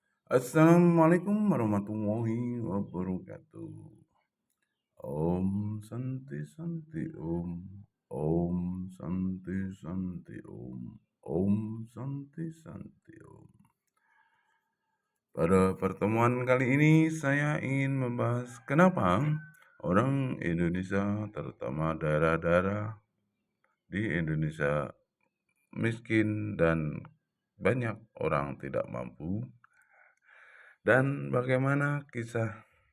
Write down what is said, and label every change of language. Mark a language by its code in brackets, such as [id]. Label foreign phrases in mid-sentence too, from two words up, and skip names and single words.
[ar] السلام عليكم ورحمة الله وبركاته. [sa] ॐ शान्तिः शान्तिः ॐ. ॐ शान्तिः शान्तिः ॐ. ॐ शान्तिः शान्तिः ॐ. [id] Pada pertemuan kali ini saya ingin membahas kenapa orang Indonesia, terutama daerah-daerah di Indonesia miskin dan banyak orang tidak mampu, dan bagaimana kisah